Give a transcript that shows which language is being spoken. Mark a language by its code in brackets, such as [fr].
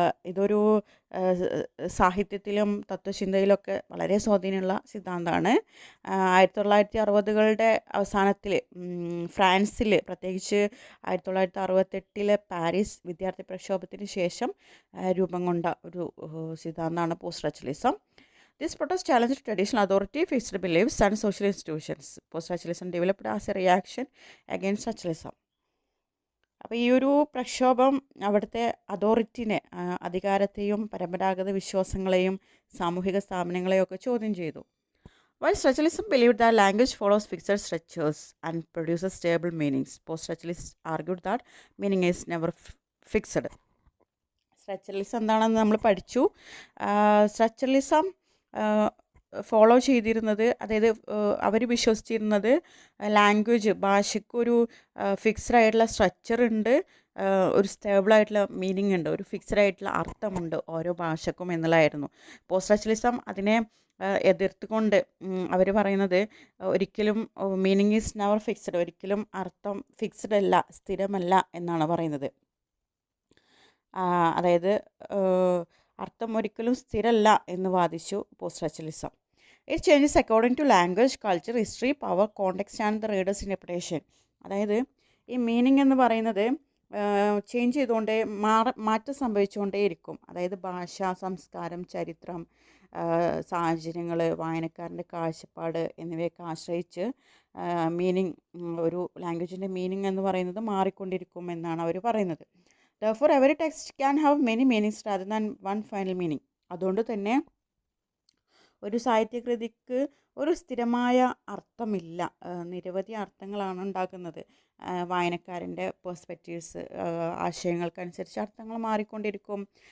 [ml] ഇതൊരു സാഹിത്യത്തിലും തത്വചിന്തയിലൊക്കെ വളരെ സ്വാധീനമുള്ള സിദ്ധാന്തമാണ്. 1960കളുടെ അവസാനത്തിൽ ഫ്രാൻസിൽ, പ്രത്യേകിച്ച് 1968 പാരീസ് വിദ്യാർത്ഥി പ്രക്ഷോഭത്തിന് ശേഷം രൂപം കൊണ്ട ഒരു സിദ്ധാന്തമാണ് post structuralism. [en] This protest challenged traditional authority, fixed beliefs, and social institutions. Post-structuralism developed as a reaction against structuralism. [ml] അപ്പോൾ ഈ ഒരു പ്രക്ഷോഭം അവിടുത്തെ അതോറിറ്റിനെ, അധികാരത്തെയും പരമ്പരാഗത വിശ്വാസങ്ങളെയും സാമൂഹിക സ്ഥാപനങ്ങളെയും ഒക്കെ ചോദ്യം ചെയ്തു. [en] While structuralism believed that language follows fixed structures and produces stable meanings, post-structuralists argued that meaning is never fixed. [ml] Structuralism എന്താണെന്ന് നമ്മൾ പഠിച്ചു. സ്ട്രക്ചറലിസം ഫോളോ ചെയ്തിരുന്നത്, അതായത് അവർ വിശ്വസിച്ചിരുന്നത് ലാംഗ്വേജ്, ഭാഷയ്ക്കൊരു ഫിക്സ്ഡ് ആയിട്ടുള്ള സ്ട്രക്ചർ ഉണ്ട്, ഒരു സ്റ്റേബിളായിട്ടുള്ള മീനിങ് ഉണ്ട്, ഒരു ഫിക്സ്ഡ് ആയിട്ടുള്ള അർത്ഥമുണ്ട് ഓരോ ഭാഷക്കും എന്നുള്ളതായിരുന്നു. പോസ്റ്റ് സ്ട്രക്ചറലിസം അതിനെ എതിർത്തുകൊണ്ട് അവർ പറയുന്നത് ഒരിക്കലും [en] meaning is never fixed, [ml] ഒരിക്കലും അർത്ഥം ഫിക്സ്ഡ് അല്ല, സ്ഥിരമല്ല എന്നാണ് പറയുന്നത്. അതായത് അർത്ഥം ഒരിക്കലും സ്ഥിരമല്ല എന്ന് വാദിച്ചു post structuralism. [en] It changes according to language, culture, history, power, context and the readers interpretation. [ml] അതായത് ഈ മീനിങ് എന്ന് പറയുന്നത് ചേഞ്ച് ചെയ്തുകൊണ്ടേ മാറ്റം സംഭവിച്ചുകൊണ്ടേ ഇരിക്കും. അതായത് ഭാഷ, സംസ്കാരം, ചരിത്രം, സാഹചര്യങ്ങൾ, വായനക്കാരൻ്റെ കാഴ്ചപ്പാട് എന്നിവയൊക്കെ ആശ്രയിച്ച് മീനിങ്, ഒരു ലാംഗ്വേജിൻ്റെ മീനിങ് എന്ന് പറയുന്നത് മാറിക്കൊണ്ടിരിക്കും എന്നാണ് അവർ പറയുന്നത്. [en] Therefore, every text can have many meanings rather than one final meaning. [ml] അതുകൊണ്ട് തന്നെ ഒരു സാഹിത്യകൃതിക്ക് ഒരു സ്ഥിരമായ അർത്ഥമില്ല, നിരവധി അർത്ഥങ്ങളാണ് ഉണ്ടാക്കുന്നത്. വായനക്കാരൻ്റെ പെർസ്പെക്റ്റീവ്സ്, ആശയങ്ങൾക്കനുസരിച്ച് അർത്ഥങ്ങൾ മാറിക്കൊണ്ടിരിക്കും.